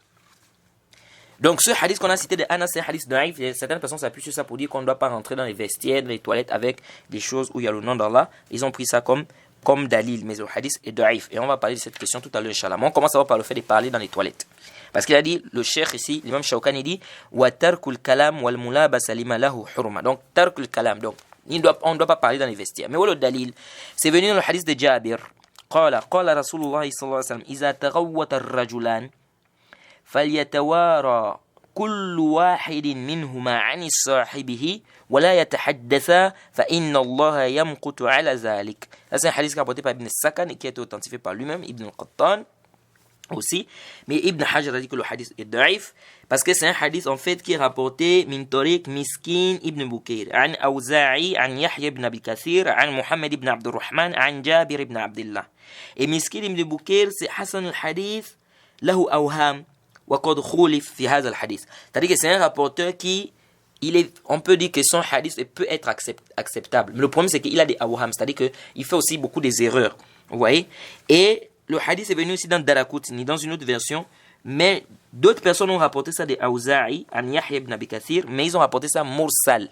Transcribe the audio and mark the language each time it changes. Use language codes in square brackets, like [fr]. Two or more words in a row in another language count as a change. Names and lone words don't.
[fr] Donc, ce hadith qu'on a cité de Anas, c'est un hadith naïf. Certaines personnes s'appuient sur ça pour dire qu'on ne doit pas rentrer dans les vestiaires, dans les toilettes avec des choses où il y a le nom d'Allah. Ils ont pris ça comme dalil, mais le hadith est naïf. Et on va parler de cette question tout à l'heure, Inch'Allah. On commence par le fait de parler dans les toilettes. Parce qu'il a dit, le cheikh ici, l'imam Shawkani dit, [ar] وترك الكلام والملابسة لما له حرمة. [fr] Donc, [ar] ترك الكلام. [fr] Donc, on ne doit pas parler dans les vestiaires. Mais où est le dalil? C'est venu dans le hadith de Jabir. [ar] قال رسول الله صلى الله عليه وسلم إذا تغوط الرجلان فليتوارى كل واحد منهما عن صاحبه ولا يتحدثا فإن الله يمقت على ذلك. [fr] C'est un hadith rapporté par Ibn Sakan et qui a été authentifié par lui-même, Ibn al-Qattan aussi. Mais Ibn Hajar a dit que le hadith est daif parce que c'est un hadith en fait qui est rapporté [ar] من طريق مسكين بن بكير عن الأوزاعي عن يحيى بن أبي كثير عن محمد بن عبد الرحمن عن جابر بن عبد الله. [fr] Et Miskin ibn Bukayr c'est [ar] حسن الحديث له أوهام وقد خولف في هذا الحديث. [fr] C'est-à-dire que c'est un rapporteur qui on peut dire que son hadith peut être acceptable. Mais le problème c'est qu'il a des awham, c'est-à-dire qu'il fait aussi beaucoup des erreurs. Vous voyez? Et le hadith est venu aussi dans Daraqutni, dans une autre version, mais d'autres personnes ont rapporté ça de Awza'i, an Yahya ibn Abi Kathir, mais ils ont rapporté ça mursal.